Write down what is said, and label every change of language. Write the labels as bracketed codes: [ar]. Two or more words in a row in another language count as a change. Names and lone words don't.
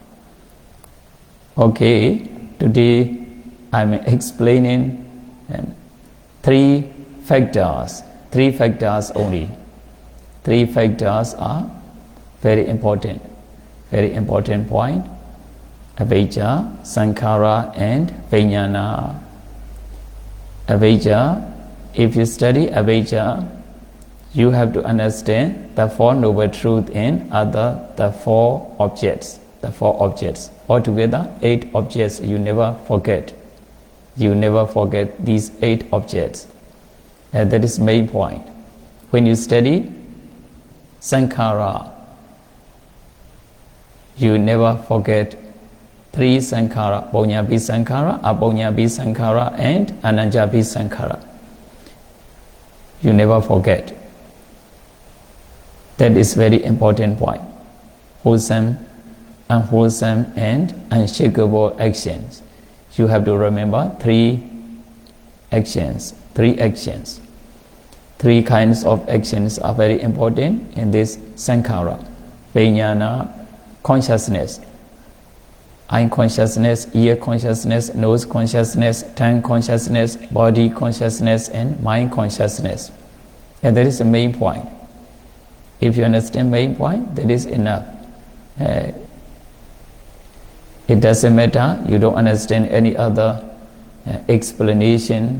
[en] Okay, today I'm explaining 3 factors. 3 factors only. 3 factors are very important point. [pi] Avijja, sankhara, and vijnana. Avijja, [en] if you study avijja, you have to understand the 4 noble truths in the 4 objects. The 4 objects. Altogether, 8 objects you never forget. You never forget these 8 objects. That is main point. When you study sankhara, you never forget 3 sankhara, [pi] Bonyabi sankhara, Abonyabi sankhara, and Ananjabi sankhara. [en] You never forget. That is very important point. Wholesome, unwholesome, and unshakable actions. You have to remember 3 actions. 3 actions. 3 kinds of actions are very important in this sankhara. [pi] Vijnana, [en] consciousness. Eye consciousness, ear consciousness, nose consciousness, tongue consciousness, body consciousness, and mind consciousness. And that is the main point. If you understand main point, that is enough. It doesn't matter, you don't understand any other explanation.